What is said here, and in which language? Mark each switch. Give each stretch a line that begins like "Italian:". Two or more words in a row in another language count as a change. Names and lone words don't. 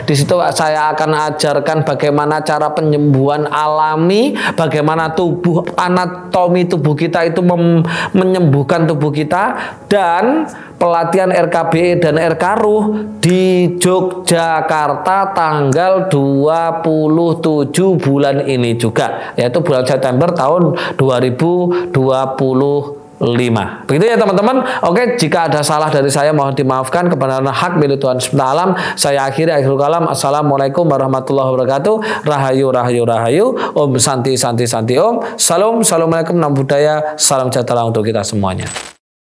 Indonesian: Di situ saya akan ajarkan bagaimana cara penyembuhan alami, bagaimana tubuh, anatomi tubuh kita itu menyembuhkan tubuh kita, dan pelatihan RKBE dan RKRuh di Yogyakarta tanggal 27 bulan ini juga, yaitu bulan September tahun 2025. Begitu ya teman-teman. Oke, jika ada salah dari saya mohon dimaafkan, kebenaran hak milik Tuhan SWT. Saya akhiri
Arabic: آخر الكلام. السلام عليكم ورحمة الله وبركاته.
Javanese: Rahayu rahayu rahayu.
Sanskrit: ॐ शान्तिः शान्तिः शान्तिः ॐ. Salam.
Arabic: السلام عليكم,
Pali: nam budaya.
Indonesian: Salam sejahtera untuk kita semuanya.